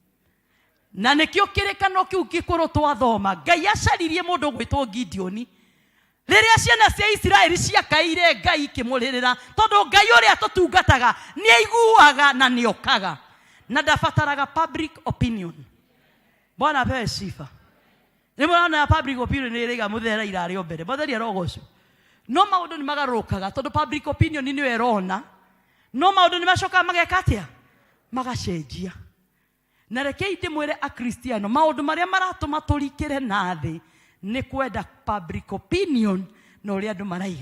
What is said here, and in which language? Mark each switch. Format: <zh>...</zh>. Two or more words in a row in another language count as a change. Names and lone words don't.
<ki>Na nĩkĩo kĩrĩkano kĩu gĩkũrũ twathoma, Ngai acaririe mũndũ gwĩtwo Gideoni. Rĩrĩa ciana cia Isiraeli ciakaire Ngai kĩmũrĩrĩra, tondũ Ngai ũrĩa tũtungataga nĩ aiguaga na nĩ okaga, na ndabataraga</ki> <en>public opinion.</en> <sw>Bwana apewe sifa.</sw> <ki>Nĩ mũrona</ki> <en>public opinion</en> <ki>nĩ ĩrĩga mũthera irarĩ o mbere, Mwathani arogocwo. No maũndũ nĩ magarũrũkaga tondũ</ki> <en>public opinion</en> <ki>nĩyo ĩrona, no maũndũ nĩ macokaga mageka atĩa, magacenjia. Na rekei ndĩmwĩre akristiano, maũndũ marĩa maratũma tũrikĩre na thĩ nĩ kwenda</ki> <en>public opinion</en> <ki>na ũrĩa andũ maraiga.</ki>